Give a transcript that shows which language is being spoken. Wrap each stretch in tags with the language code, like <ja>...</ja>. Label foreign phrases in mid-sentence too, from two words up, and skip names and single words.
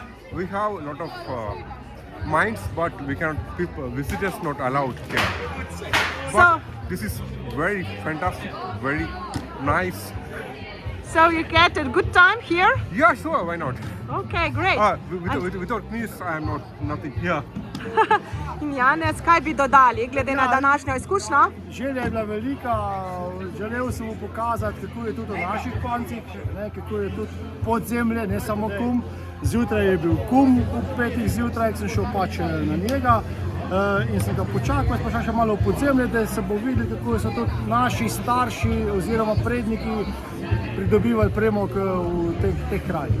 <en>We have a lot of minds, but we cannot. People, visitors not allowed here. But So- this is very fantastic, very nice. So you get a good time here? Yeah, sure. Why not? Okay, great. Without me, I am not nothing here.</en> <sl>In Janez, kaj bi dodali glede na današnjo izkušnjo? Želja je bila velika, želel sem mu pokazati, kako je tudi v naših koncih, ne, kako je tudi podzemlje, ne samo kum. Zjutraj je bil kum, ob 5 zjutraj sem šel pač na njega in sem ga počakal, pa šel še malo v podzemlje, da se bo videl, kako so tudi naši starši oziroma predniki pridobivali premog v teh krajih.</sl>